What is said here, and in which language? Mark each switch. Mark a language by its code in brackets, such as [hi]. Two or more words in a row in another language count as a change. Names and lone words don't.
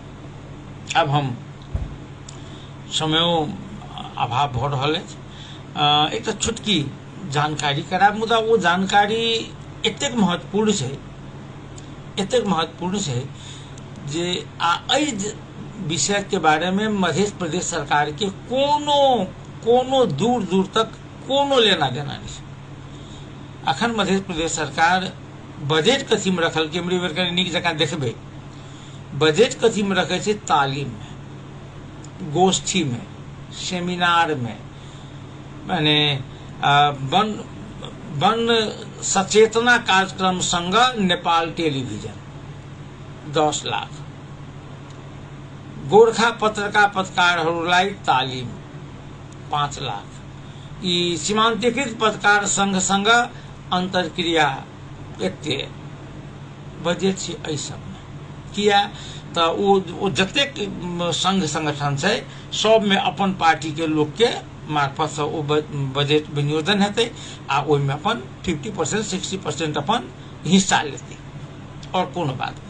[mai] अब हम समयो अभाव भऽ रहल अछि, एकटा छोटकी जानकारी कराब, मुदा वो जानकारी एतेक महत्वपूर्ण छै जे एहि विषय के बारे में मध्य प्रदेश सरकार के कोनो दूर तक कोनो लेना देना नहीं। अखन मध्य प्रदेश सरकार बजट कथी में रखल के एमरी बेर नीक जकाँ देखबै, बजट कथी में रखे छै, तालीम में, गोष्ठी में, सेमिनार में, माने [ne] वन सचेतना कार्यक्रम संग नेपाल टेलिभिजन 10 लाख, गोरखा पत्रकारहरूलाई तालिम 5 लाख, यी सीमांतीकृत पत्रकार संघ अंतरक्रिया [mai] एते बजट छै एहि सबमे। किया तऽ ओ जतेक संघ संगठन छै सब में अपन पार्टी के लोग के मार्फत से ओ बजट विनियोजन हेतै आ ओहि में अपन 50% 60% अपन हिस्सा लेतै और कोनो बात नहीं।